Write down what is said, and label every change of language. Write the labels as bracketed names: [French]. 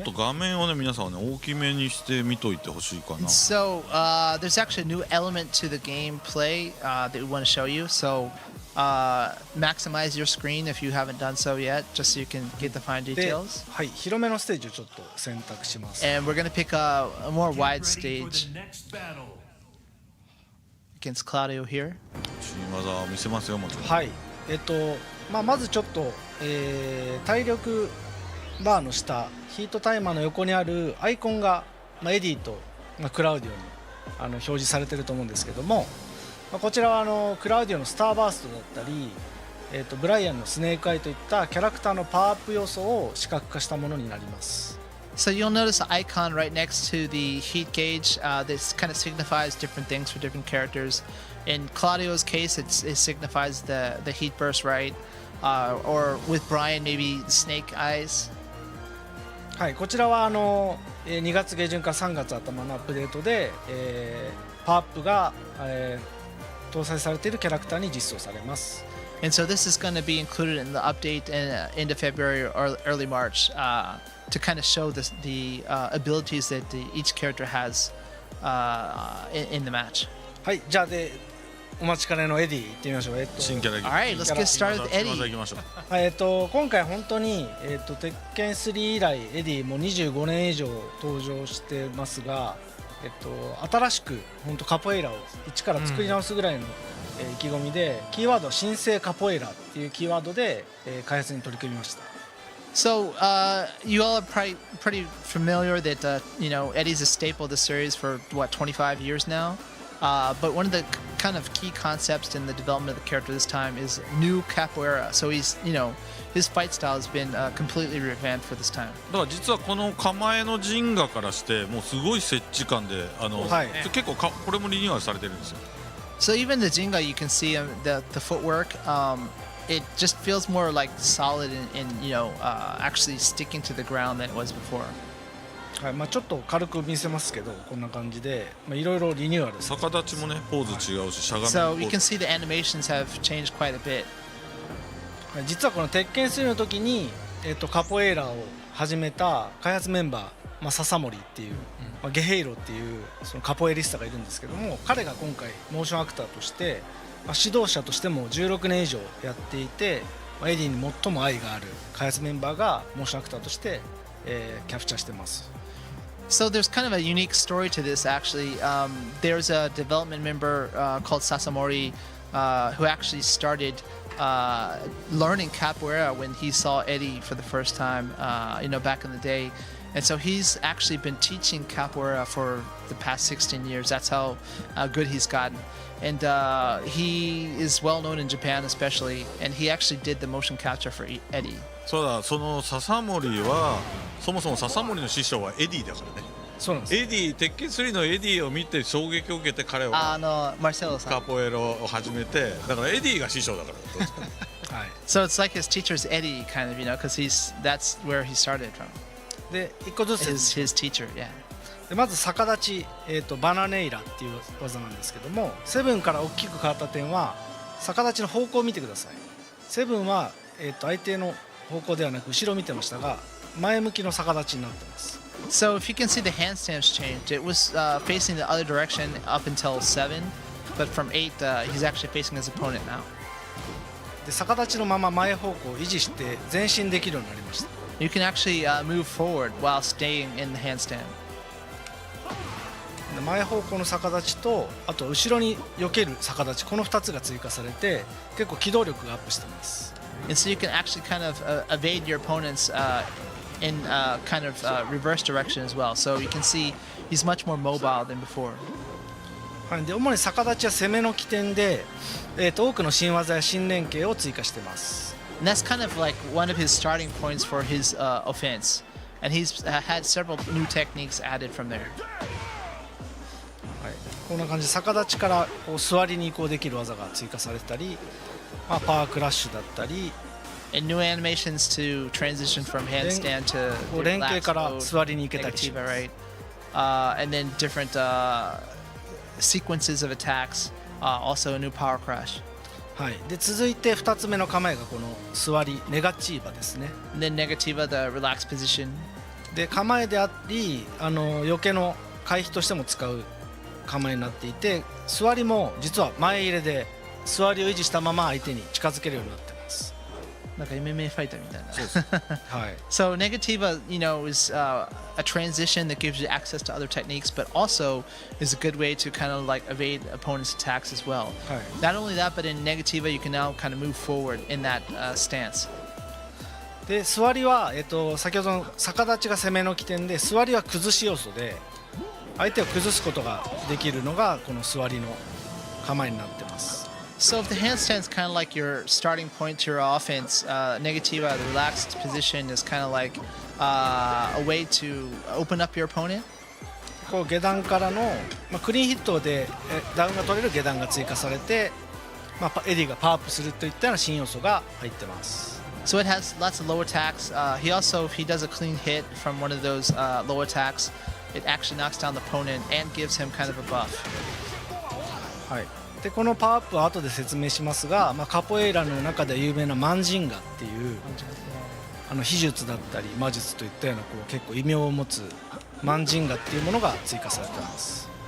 [Japanese] ちょっと画面をね皆さんはね大きめにして見といてほしいかな。 [English] So there's actually a new element to the gameplay that we want to show you. So maximize your screen if you haven't done so yet, just so you can get the fine [Japanese] で、 [English] details. [Japanese] はい、広めのステージをちょっと選択します。 [English] And we're going to pick a more wide stage against Claudio here. [Japanese] 新技を見せますよもちろん。はい、まずちょっと、体力バーの下ヒートタイマーの横にあるアイコンが、エディと、クラウディオに表示されていると思うんですけども、こちらはクラウディオのスターバーストだったり、ブライアンのスネークアイといったキャラクターのパワーアップ要素を視覚化したものになります。 [English] So you'll notice an icon right next to the heat gauge. This kind of signifies different things for different characters. In Claudio's case, it signifies the heat burst, right? Or with Brian, maybe snake eyes. [Japanese] はい、こちらは2月下旬から3月頭のアップデートで、パワーアップが、搭載されているキャラクターに実装されます。 [English] And so this is going to be included in the update in end of February or early March to kind of show the abilities that each character has in the match. [Japanese] はい、じゃあお待ちかねのエディ行ってみましょう。新キャラ [English] All right, let's get started with [Japanese] 新技 [English] Eddie. [Japanese] いきましょう。はい、今回本当に、鉄拳3以来エディも25年以上登場してますが、新しく本当カポエイラを一から作り直すぐらいの、意気込みで、キーワードは新生カポエイラっていうキーワードで、開発に取り組みました。 [English] So you all are probably pretty familiar that Eddie's a staple of the series for 25 years now. But one of the kind of key concepts in the development of the character this time is new capoeira. So he's his fight style has been completely revamped for this time. [Japanese] だから実はこの構えの陣画からしてもうすごい設置感ではい結構これもリニューアルされてるんですよ。 [English] So even the Jinga, you can see the footwork. It just feels more like solid and actually sticking to the ground than it was before. [Japanese] はい、ちょっと軽く見せますけど、こんな感じでいろいろリニューアル。逆立ちもねポーズ違うししゃがみ [English] So [Japanese] も [English] you can see the animations have changed quite a bit. [Japanese] 実はこの鉄拳3の時に、カポエイラを始めた開発メンバー、笹森っていう、ゲヘイロっていうそのカポエリスタがいるんですけども、彼が今回モーションアクターとして、指導者としても16年以上やっていて、エディに最も愛がある開発メンバーがモーションアクターとして、キャプチャーしてます。 [English] So there's kind of a unique story to this actually. There's a development member called Sasamori who actually started learning capoeira when he saw Eddie for the first time, back in the day. And so he's actually been teaching capoeira for the past 16 years. That's how good he's gotten. And he is well known in Japan especially, and he actually did the motion capture for Eddie. [Japanese] そうだ、その笹森はそもそも笹森の師匠はエディだからね。そうなんです。エディ、鉄拳3のエディを見て衝撃を受けて彼はマルセロさん。カポエロを始めて、だからエディが師匠だから。はい。 [English] So it's like his teacher's Eddie, kind of, because that's where he started from. [Japanese] で一個ずつ [English] his teacher, yeah. [Japanese] でまず逆立ち、バナネイラっていう技なんですけども、セブンから大きく変わった点は逆立ちの方向を見てください。セブンは、相手の方向ではなく後ろを見てましたが、前向きの逆立ちになってます。 [English] So if you can see the handstands changed, it was facing the other direction up until 7, but from 8, he's actually facing his opponent now. [Japanese] で逆立ちのまま前方向を維持して前進できるようになりました。 [English] You can actually move forward while staying in the handstand. [Japanese] で前方向の逆立ちとあと後ろに避ける逆立ち、この2つが追加されて結構機動力がアップしています。 [English] And so you can actually kind of evade your opponents in kind of reverse direction as well. So you can see he's much more mobile than before. [Japanese] はい、で主に逆立ちは攻めの起点で、多くの新技や新連携を追加しています。 [English] And that's kind of like one of his starting points for his offense. And he's had several new techniques added from there. [Japanese] はい、こんな感じで逆立ちからこう座りに移行できる技が追加されたり、パワークラッシュだったり、 [English] And new animations to transition from handstand to [Japanese] こう連携 [English] relaxed [Japanese] から [English] mode, [Japanese] 座りに行けたりし [English] negativa, [Japanese] ます。 [English] right? And then different sequences of attacks. Also a new power crash. [Japanese] はい、で続いて2つ目の構えがこの座りネガチーバですね。 [English] And then negativa, the relaxed position. [Japanese] で構えであり避けの回避としても使う構えになっていて、座りも実は前入れで座りを維持したまま相手に近づけるようになってます。 [English] Like a MMA fighter [Japanese] みたいな。はい、 [English] So negativa, is a transition that gives you access to other techniques, but also is a good way to kind of like evade opponents' attacks as well. [Japanese] はい、 [English] Not only that, but in negativa, you can now kind of move forward in that stance. [Japanese] で座りは、先ほどの逆立ちが攻めの起点で、座りは崩し要素で相手を崩すことができるのがこの座りの構えになってます。 [English] So if the handstand is kind of like your starting point to your offense, negativa, the relaxed position is kind of like a way to open up your opponent. [Japanese] こう下段からの、クリーンヒットでダウンが取れる下段が追加されて、エディがパワーアップするといったような新要素が入ってます。 [English] So it has lots of low attacks. He also, if he does a clean hit from one of those low attacks, it actually knocks down the opponent and gives him kind of a buff. [Japanese] はい、でこのパワーアップは後で説明しますが、カポエイラの中で有名なマンジンガっていう秘術だったり魔術といったようなこう結構異名を持つマンジンガっていうものが追加されています。